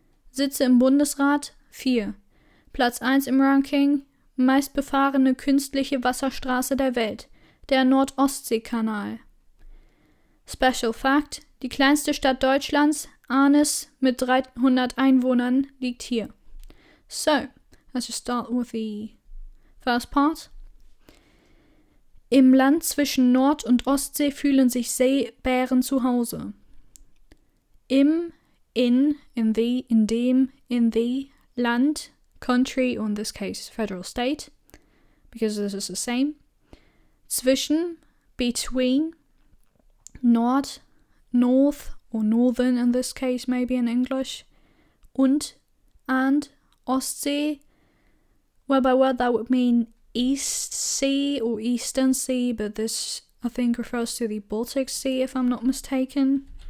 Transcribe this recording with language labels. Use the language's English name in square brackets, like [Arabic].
[German] Sitze im Bundesrat 4, Platz 1 im Ranking, meistbefahrene künstliche Wasserstraße der Welt, der Nord-Ostsee-Kanal. [English] Special Fact: [German] Die kleinste Stadt Deutschlands, Arnis, mit 300 Einwohnern, liegt hier. [English] So, let's just start with the first part. [German] Im Land zwischen Nord- und Ostsee fühlen sich Seebären zu Hause. [English] Im, in the, in dem, in the, Land, country, or in this case federal state, because this is the same. Zwischen, between, Nord, north, or northern in this case maybe in English, and, Ostsee, word by word that would mean East Sea or Eastern Sea, but this I think refers to the Baltic Sea if I'm not mistaken.